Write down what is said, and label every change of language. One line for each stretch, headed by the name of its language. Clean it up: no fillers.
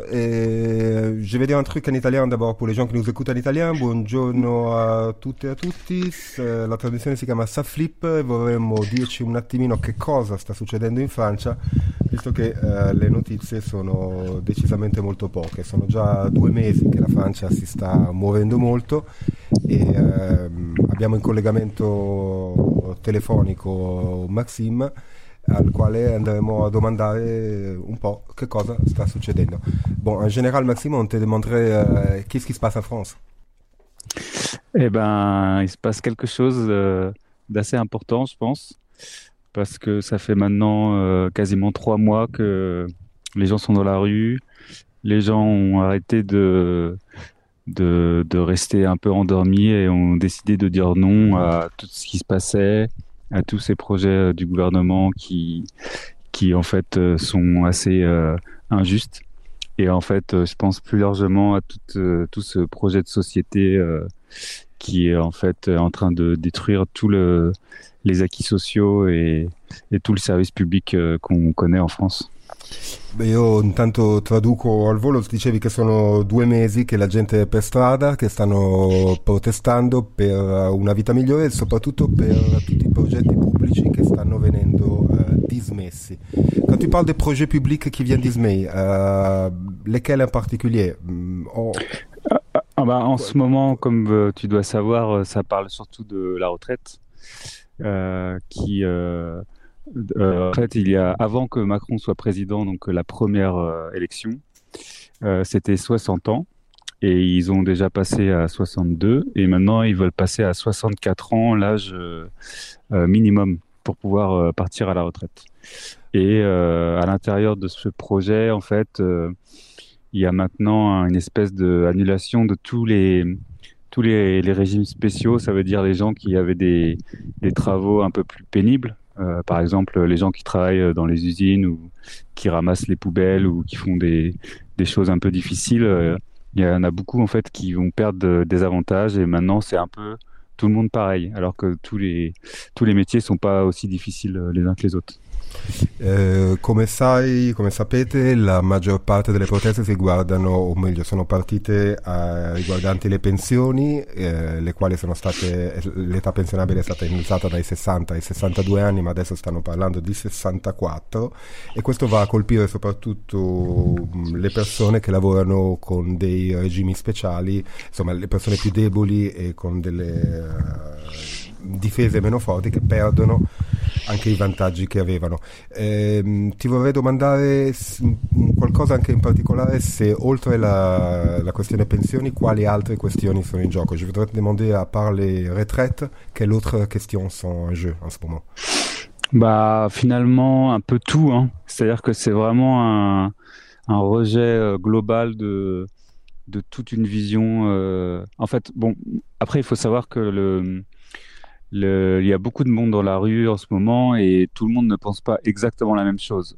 French: Je vais dire un truc en italien d'abord pour les gens qui nous écoutent en italien.
Italian: Buongiorno a tutte e a tutti. La traduzione si chiama Sa Flip. Vorremmo dirci un attimino che cosa sta succedendo in Francia, visto che le notizie sono decisamente molto poche. Sono già due mesi che la Francia si sta muovendo molto e abbiamo in collegamento telefonico Maxime, al quale andremo a domandare un po' che cosa sta succedendo.
French: Bon, en général, Maxime, on te demanderait qu'est-ce qui se passe en France? Eh ben, il se passe quelque chose d'assez important, je pense, parce que ça fait maintenant quasiment 3 mois que les gens sont dans la rue, les gens ont arrêté de rester un peu endormis et ont décidé de dire non à tout ce qui se passait, à tous ces projets du gouvernement qui en fait sont assez injustes. Et en fait, je pense plus largement à tout ce projet de société qui est en fait en train de détruire tous les acquis sociaux et tout le service public qu'on connaît en France.
Italian: Beh, io intanto traduco al volo, dicevi che sono 2 mesi che la gente è per strada, che stanno protestando per una vita migliore e soprattutto per tutti i progetti pubblici che stanno venendo dismessi.
French: Quand tu parles des projets publics qui viennent dismessi, lesquels en particulier? En ce moment, comme tu dois savoir, ça parle surtout de la retraite qui... en fait, il y a avant que Macron soit président, donc la première élection, c'était 60 ans et ils ont déjà passé à 62 et maintenant ils veulent passer à 64 ans, l'âge minimum pour pouvoir partir à la retraite. Et à l'intérieur de ce projet, en fait, il y a maintenant une espèce d'annulation de tous les régimes spéciaux, ça veut dire les gens qui avaient des travaux un peu plus pénibles. Par exemple, les gens qui travaillent dans les usines ou qui ramassent les poubelles ou qui font des choses un peu difficiles, il y en a beaucoup en fait qui vont perdre des avantages et maintenant c'est un peu tout le monde pareil, alors que tous les métiers sont pas aussi difficiles les uns que les autres.
Italian: Come sai, come sapete, la maggior parte delle proteste si riguardano, o meglio, sono partite riguardanti le pensioni, le quali sono state, l'età pensionabile è stata innalzata dai 60 ai 62 anni, ma adesso stanno parlando di 64, e questo va a colpire soprattutto le persone che lavorano con dei regimi speciali, insomma, le persone più deboli e con delle difese meno forti che perdono anche i vantaggi che avevano. Ti vorrei domandare qualcosa anche in particolare, se oltre la questione pensioni, quali altre questioni sono in gioco?
French: Je voudrais te demander, à part les retraites, quelle autre question sont en jeu en ce moment? Bah, finalement, un peu tout, hein. C'est-à-dire que c'est vraiment un rejet global de toute une vision. En fait, bon, après, il faut savoir que il y a beaucoup de monde dans la rue en ce moment et tout le monde ne pense pas exactement la même chose.